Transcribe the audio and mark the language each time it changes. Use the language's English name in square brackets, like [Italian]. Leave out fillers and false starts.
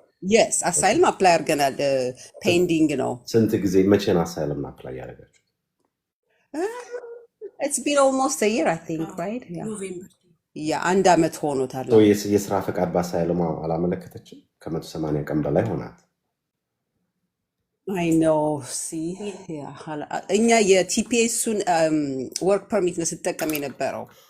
[Amharic] የስ አሳይለም አፕላይ አድርገናል። ፔንዲንግ ነው። ስንት ጊዜ መቼ ነው አሳይለም አፕላይ ያደረጋችሁ? [English] It's been almost a year, I think, right? [Amharic] Yeah, አንድ አመት ሆኖታል። የስራ ፈቃድ በአሳይለም አላመለከተችም? ከ180 ቀን በላይ ሆናት። [English] I know. [Amharic] See, እኛ የቲፒኤሱን ወርክ ፐርሚት ነው ስጠቀም የነበረው።